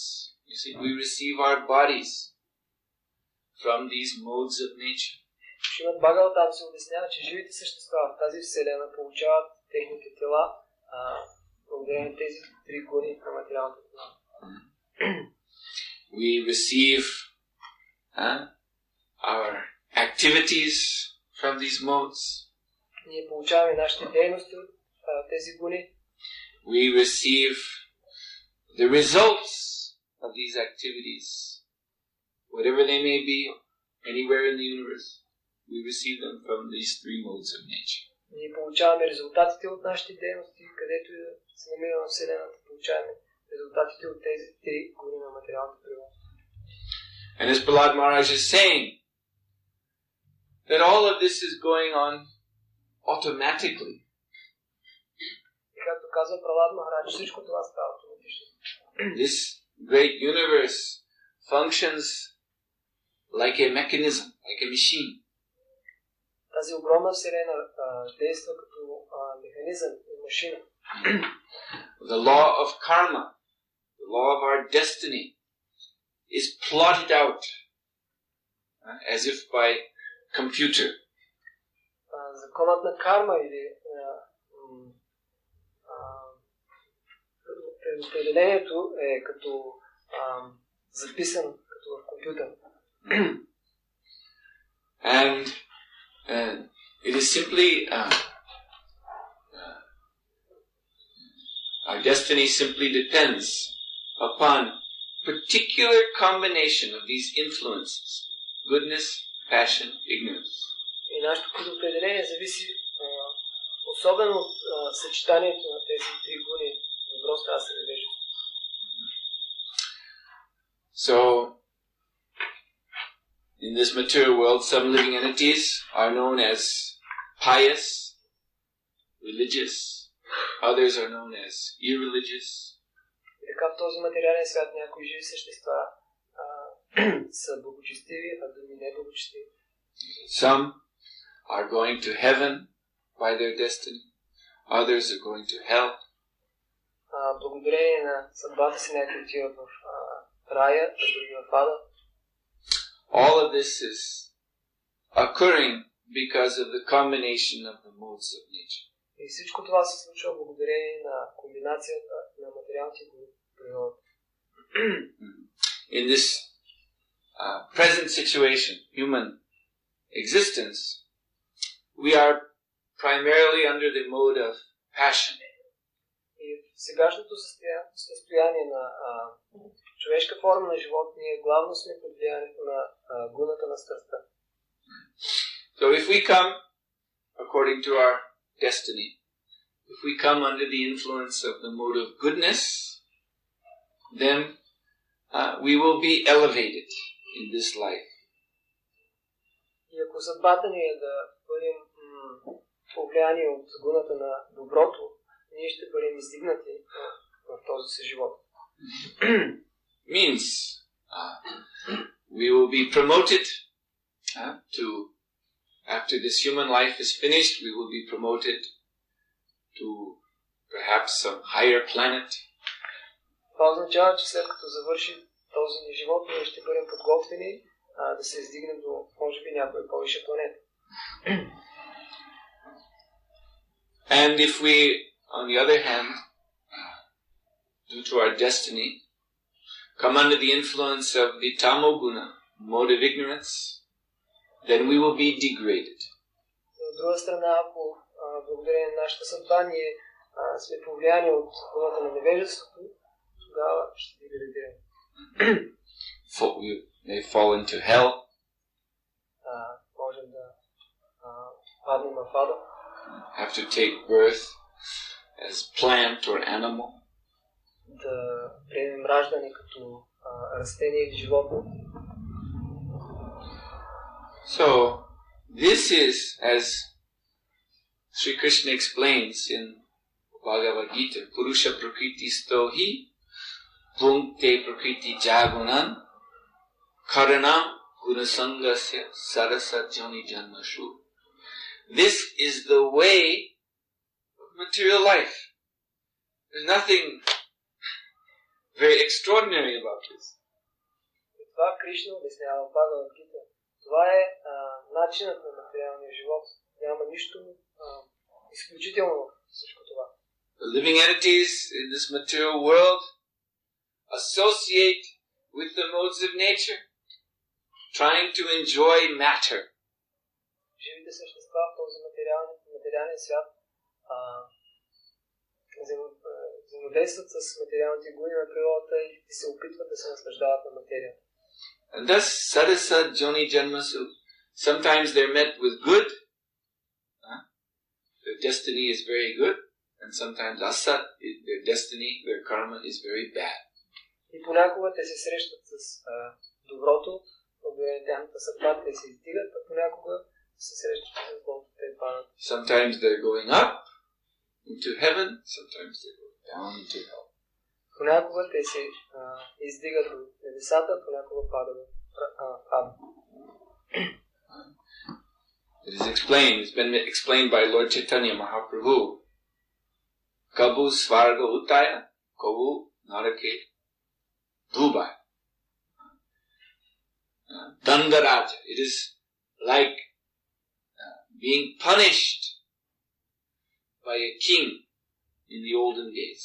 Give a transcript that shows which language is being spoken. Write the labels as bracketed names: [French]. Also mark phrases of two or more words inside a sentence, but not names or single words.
[English] You see, we receive our bodies from these modes of nature. [Bulgarian] Шримад Бхагаватам се обяснява, че живите същества в тази вселена получават техните тела благодарение на тези три гуни на материалната природа. [English] We receive our activities from these modes. [Bulgarian] Ние получаваме нашите дейности от тези гуни. [English] We receive the results of these activities, whatever they may be, anywhere in the universe. We receive them from these three modes of nature. [Bulgarian] Ние получаваме резултатите от нашите дейности, където и да се намираме в Вселената, получаваме резултатите от тези три гуни на материалната природа. [English] And as Prahlad Maharaj is saying, that all of this is going on automatically. [Bulgarian] И както казва Пралад Махарадж, всичко това става автоматично. [English] This great universe functions like a mechanism, like a machine. [Bulgarian] Тази огромна вселена действа като механизъм и машина. [English] The law of karma, the law of our destiny, is plotted out as if by computer. [Bulgarian] Законът на карма или предопределението е като записан като в компютър. [English] And it is simply our destiny simply depends upon particular combination of these influences: goodness, passion, ignorance. [Bulgarian] И нашето предопределение зависи особено от съчетанието на тези три гуни: добро, страст и невежество. [English] So, in this material world, some living entities are known as pious, religious. Others are known as irreligious. [Bulgarian] Така в този материален свят някои живи същества са благочестиви, а други неблагочестиви. [English] Some are going to heaven by their destiny. Others are going to hell. [Bulgarian] Благодарение на съдбата си някои отиват в рая, а други в ада. [English] All of this is occurring because of the combination of the modes of nature. [Bulgarian] И всичко това се случва благодарение на комбинацията на материалните природи. [English] In this present situation, human existence, we are primarily under the mode of passion. [Bulgarian] И в сегашното състояние на човешка форма на живот ние главно сме под влиянието на гуната на страстта. [English] So if we come according to our destiny, if we come under the influence of the mode of goodness, then we will be elevated in this life. [Bulgarian] И ако съдбата ни е да бъдем повлияни от гуната на доброто, ние ще бъдем издигнати в този си живот. [English] Means we will be promoted to, after this human life is finished, we will be promoted to perhaps some higher planet. [Bulgarian] Това означава, че след като завърши този ни живот, ние ще бъдем подготвени да се издигнем до, може би, някоя по-висша планета. [English] And if we, on the other hand, due to our destiny, come under the influence of the tamoguna, mode of ignorance, then we will be degraded. [Bulgarian] От друга страна, ако благодарение на нашата съдба ние сме повлияни от гуната на невежеството, тогава ще деградираме. [English] We may fall into hell. [Bulgarian] Можем да паднем в ада. [English] Have to take birth as plant or animal. [Bulgarian] Да приемем раждане като растение или животно. [English] So, this is, as Sri Krishna explains in Bhagavad Gita, [Sanskrit] पुरुष प्रकृति स्थोहि, भुङ्क्ते प्रकृति जगुणान्, कारणम् गुणसङ्गस्य सरस योनि जन्मशु. [English] This is the way of material life. There's nothing very extraordinary about this. [Bulgarian] Това Кришна обяснява в Бхагавад Гита. Това е начинът на материалния живот. Няма нищо изключително в всичко това. [English] The living entities in this material world associate with the modes of nature, trying to enjoy matter. [Bulgarian] Живите същества в този материален свят взаимодействат с материалните гуни на природата и се опитват да се наслаждават на материята. [English] And thus, [Sanskrit] सरस योनि जन्मसु, [English] sometimes they're met with good, their destiny is very good, and sometimes Asat, their destiny, their karma is very bad. [Bulgarian] И понякога те се срещат с доброто, благодарение тяхната съдба те се издигат, а понякога се срещат с злото, те падат. [English] Sometimes they're going up into heaven, sometimes they're going down into hell. [Bulgarian] Понякога те се издигат до небесата, понякога падат в ада. [English] It is explained, it's been explained by Lord Chaitanya Mahaprabhu. [Bangla] কভু স্বর্গ উঠায়, কভু নরকে ডুবায়. Dandaraja. [English] It is like being punished by a king in the olden days.